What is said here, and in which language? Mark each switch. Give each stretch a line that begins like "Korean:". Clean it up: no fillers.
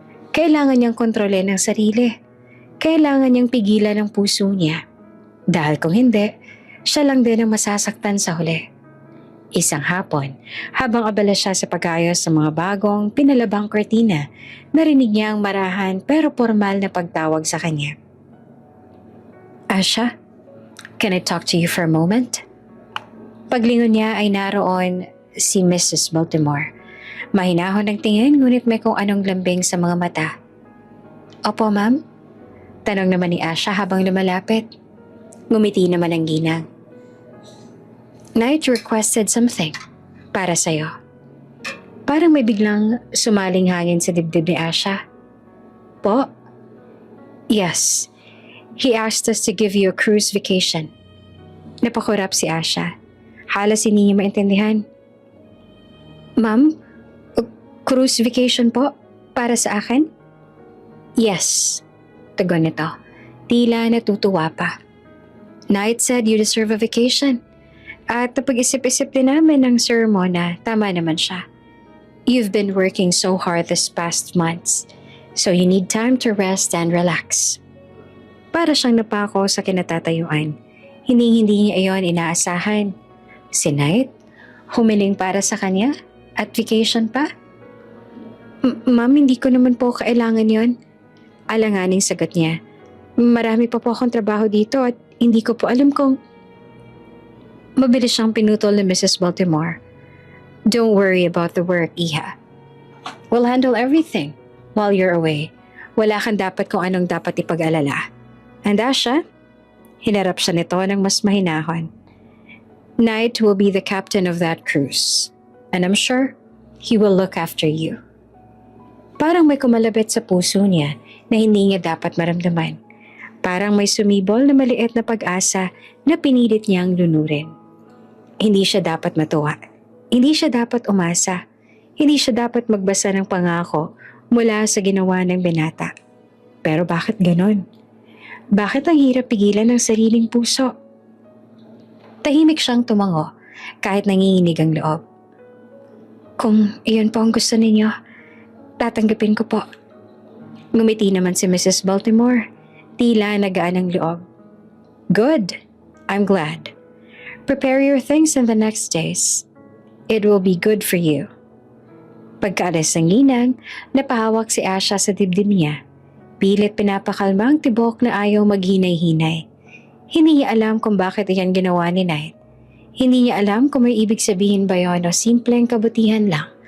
Filipino: Kailangan niyang kontrolin ang sarili. Kailangan niyang pigilan ang puso niya. Dahil kung hindi, siya lang din ang masasaktan sa huli. Isang hapon, habang abala siya sa pag-ayos ng mga bagong pinalabang kortina, narinig niya ang marahan pero formal na pagtawag sa kanya.
English: Asha, can I talk to you for a moment?
Filipino: Paglingon niya ay naroon si Mrs. Baltimore. Mahinahon ang tingin ngunit may kung anong lambing sa mga mata. Opo, ma'am? Tanong naman ni Asha habang lumalapit. Ngumiti naman ang ginang.
English: Knight requested something
Filipino: para sa'yo. Parang may biglang sumaling hangin sa dibdib ni Asha. Po?
English: Yes. He asked us to give you a cruise vacation.
Filipino: Napakurap si Asha. Halos hindi niya maintindihan. Ma'am, cruise vacation po? Para sa akin?
English: Yes.
Filipino: Tugon nito. Tila natutuwa pa.
English: Knight said you deserve a vacation.
Filipino: At napag-isip-isip din namin ng Sir Mo na tama naman siya.
English: You've been working so hard this past months, so you need time to rest and relax.
Filipino: Para siyang napako sa kinatatayuan. Hindi niya iyon inaasahan. Si Knight, humiling para sa kanya at vacation pa? Ma'am, hindi ko naman po kailangan yon. Alanganing sagot niya. Marami pa po akong trabaho dito at hindi ko po alam kung... Mabilis siyang pinutol ni Mrs. Baltimore.
English: Don't worry about the work, Iha. We'll handle everything while you're away.
Filipino: Wala kang dapat kung anong dapat ipag-alala. And Asha, hinarap siya nito ng mas mahinahon.
English: Knight will be the captain of that cruise. And I'm sure he will look after you.
Filipino: Parang may kumalabit sa puso niya na hindi niya dapat maramdaman. Parang may sumibol na maliit na pag-asa na pinilit niyang lunurin. Hindi siya dapat matuwa. Hindi siya dapat umasa. Hindi siya dapat magbasa ng pangako mula sa ginawa ng binata. Pero bakit ganon? Bakit ang hirap pigilan ng sariling puso? Tahimik siyang tumango kahit nanginginig ang loob. Kung iyon po ang gusto ninyo, tatanggapin ko po. Ngumiti naman si Mrs. Baltimore. Tila nagaan ang loob.
English: Good. I'm glad. Prepare your things in the next days. It will be good for you.
Filipino: Pagkaalis ng ginang, napahawak si Asha sa dibdib niya. Pilit pinapakalma ang tibok na ayaw maghinay-hinay. Hindi niya alam kung bakit iyan ginawa ni Knight. Hindi niya alam kung may ibig sabihin ba yon o simpleng kabutihan lang.